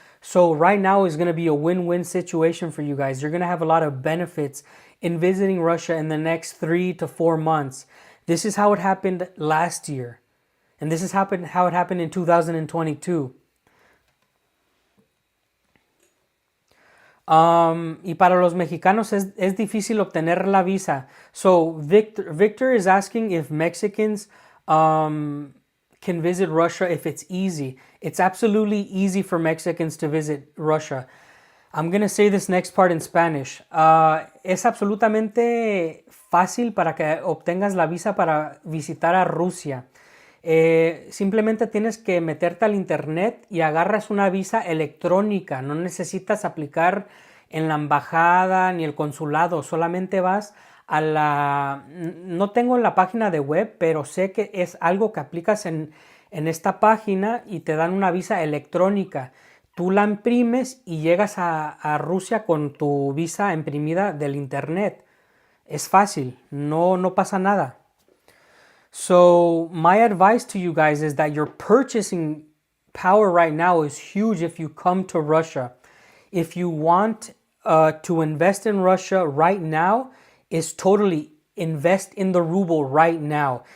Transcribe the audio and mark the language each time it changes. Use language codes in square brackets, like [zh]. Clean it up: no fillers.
[en] So right now is going to be a win-win situation for you guys. You're going to have a lot of benefits in visiting Russia in the next 3 to 4 months. This is how it happened last year. And this is how it happened in 2022. [es] Y para los mexicanos es difícil obtener la visa. [en] So Victor is asking if Mexicans can visit Russia if it's easy. It's absolutely easy for Mexicans to visit Russia. I'm going to say this next part in Spanish. [es] Es absolutamente fácil para que obtengas la visa para visitar a Rusia. Simplemente tienes que meterte al internet y agarras una visa electrónica. No necesitas aplicar en la embajada ni el consulado. Solamente vas a la... No tengo la página de web, pero sé que es algo que aplicas en esta página y te dan una visa electrónica. Tú la imprimes y llegas a Rusia con tu visa imprimida del internet. Es fácil, no pasa nada. [en] So my advice to you guys is that your purchasing power right now is huge if you come to Russia. If you want to invest in Russia right now, is totally invest in the ruble right now.